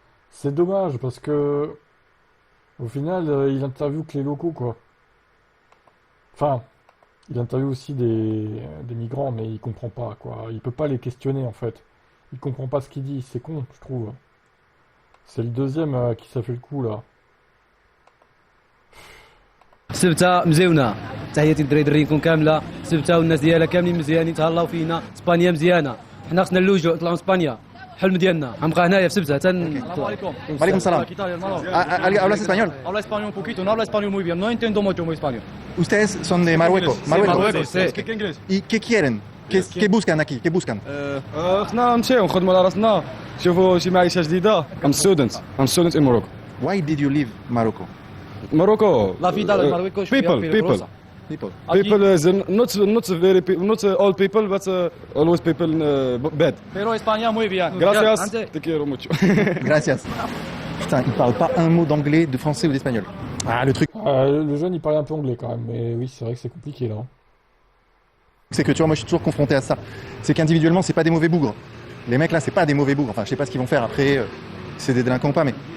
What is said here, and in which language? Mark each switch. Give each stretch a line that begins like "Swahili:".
French: C'est dommage parce que au final il interviewe que les locaux quoi. Enfin, il interviewe aussi des migrants mais il comprend pas quoi. Il peut pas les questionner en fait. Il comprend pas ce qu'il dit, c'est con je trouve. C'est le deuxième qui s'est fait le coup là.
Arabic: سبتة مزيونة تحياتي للدراريكم كاملة سبتة والناس ديالها كاملين مزيانين تهلاو فينا اسبانيا مزيانة حنا خصنا اللوجو نطلعوا اسبانيا حلم ديالنا غنبقى هنايا في سبتة Assalamu alaikum. Waalaikum salam.
Spanish: ¿Qué tal, hermano? ¿Hablas español? Habla español un poquito, no habla español muy bien, no entiendo mucho muy español. Ustedes son de Marruecos. Marruecos, sí.
English: Speak English.
Spanish: ¿Y qué quieren? ¿Qué buscan aquí? ¿Qué buscan? خصنا نمشيو نخدموا على راسنا نشوفوا شي معيشة جديدة.
English: I'm student in Morocco. Why did you leave Morocco? Morocco.
Spanish: La vida de Marruecos es
English: People. People. People is not all people, but always people bad.
Spanish: Pero España muy bien. Gracias. Antes. Te quiero mucho. Gracias.
French: Putain, ils parlent pas un mot d'anglais, de français ou d'espagnol. Ah, le truc, Le jeune, il parlait un peu anglais quand même, mais oui, c'est vrai que c'est compliqué là. c'est que tu vois, moi je suis toujours confronté à ça. C'est qu'individuellement, c'est pas des mauvais bougres. Les mecs là, c'est pas des mauvais bougres. Enfin, je sais pas ce qu'ils vont faire après, c'est des délinquants ou pas, mais.